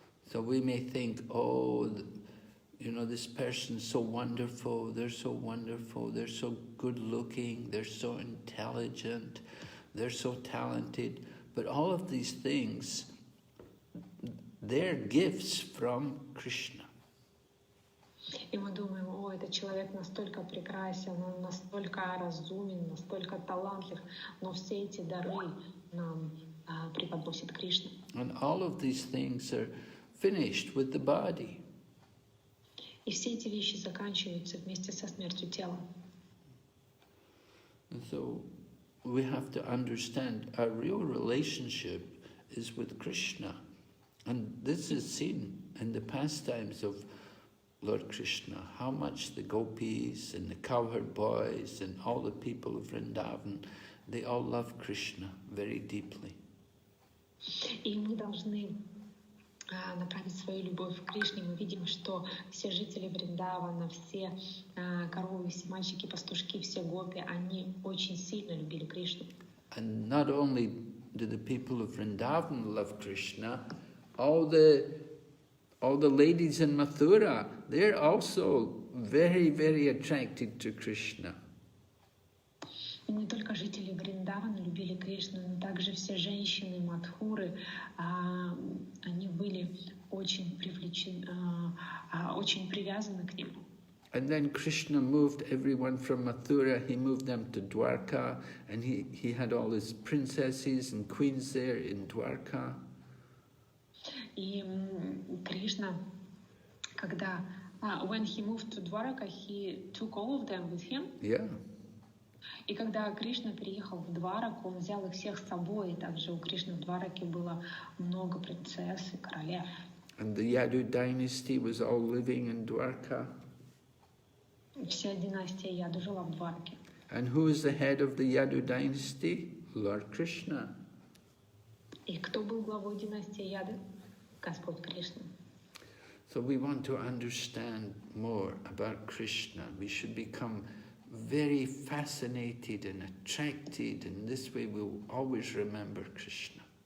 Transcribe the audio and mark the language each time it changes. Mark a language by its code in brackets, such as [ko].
[en] So we may think, oh, you know, this person's so wonderful, they're so wonderful, they're so good looking, they're so intelligent, they're so talented. But all of these things, they're gifts from Krishna. [ru] И мы думаем: о, этот человек настолько прекрасен, он настолько разумен, настолько талантлив, но все эти дары нам преподносит Кришна. [en] And all of these things are finished with the body. [ru] И все эти вещи заканчиваются вместе со смертью тела. [en] And so we have to understand our real relationship is with Krishna. And this is seen in the pastimes of Lord Krishna, how much the gopis and the cowherd boys and all the people of Vrindavan, they all love Krishna very deeply. [ru] И мы должны направить свою любовь к Кришне, мы видим, что все жители Вриндавана, все коровы, все мальчики, пастушки, все гопи, они очень сильно любили Кришну. [en] And not only do the people of Vrindavan love Krishna, all the ladies in Mathura, they're also very, very attracted to Krishna. [ru] И не только жители Вриндавана любили Кришну, но также все женщины Мадхуры, они были очень привлечены, очень привязаны к нему. [en] And then Krishna moved everyone from Mathura, he moved them to Dwarka, and he had all his princesses and queens there in Dwarka. [ru] И Кришна, когда, [en] when he moved to Dwarka, he took all of them with him. Yeah. [ru] И когда Кришна переехал в Двараку, он взял их всех с собой. И также у Кришны в Двараке было много принцесс и королев. [en] And the Yadu dynasty was all living in Dwarka. [ru] Вся династия Яду жила в Двараке. [en] And who is the head of the Yadu dynasty? Lord Krishna. [ru] И кто был главой династии Яды? Господь Кришна. [en] So we want to understand more about Krishna. We should become very fascinated and attracted, and this way we'll always remember Krishna.